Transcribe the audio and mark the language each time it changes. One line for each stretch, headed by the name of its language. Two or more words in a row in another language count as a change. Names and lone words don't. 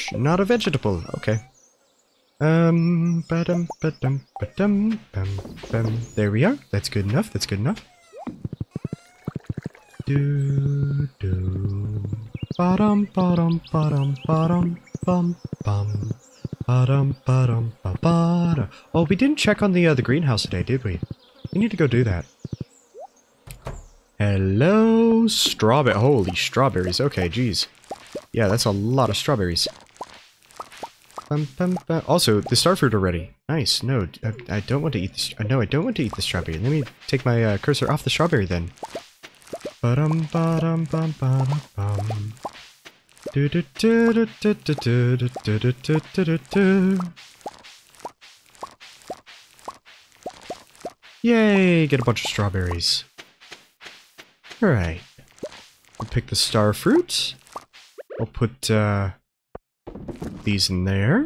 English: Not a vegetable. Okay. There we are. That's good enough. That's good enough. Bottom. bum bum. Ba-dum, ba-dum, ba-ba-da. Oh, we didn't check on the greenhouse today, did we? We need to go do that. Hello, strawberry. Holy strawberries. Okay, geez. Yeah, that's a lot of strawberries. Bum, bum, bum. Also, the starfruit already. Nice. No, I don't want to eat this. No, I don't want to eat the strawberry. Let me take my cursor off the strawberry then. Ba-dum, ba-dum, bum, ba-dum, bum. Yay, get a bunch of strawberries. Alright. I'll pick the star fruit. I'll put these in there.